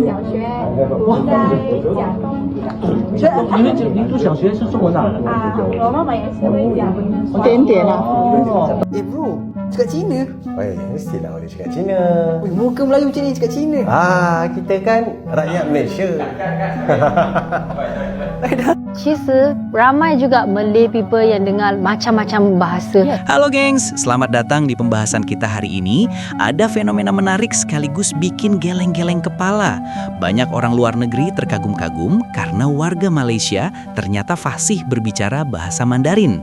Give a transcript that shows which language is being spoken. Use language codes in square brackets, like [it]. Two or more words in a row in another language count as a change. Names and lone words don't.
[zh] 小学，在讲你读小学是中文啊？啊，我妈妈也是会讲。点点啊。 [ms] bro, cakap Cina. Mestilah boleh cakap Cina. Muka Melayu macam ni cakap Cina. Kita kan rakyat Malaysia. 其实 ramai juga [en] Malay people [ms] yang dengar macam-macam bahasa. [id] Halo gengs, selamat datang di pembahasan kita hari ini. Ada fenomena menarik sekaligus bikin geleng-geleng kepala. Banyak orang luar negeri terkagum-kagum karena warga Malaysia ternyata fasih berbicara bahasa Mandarin.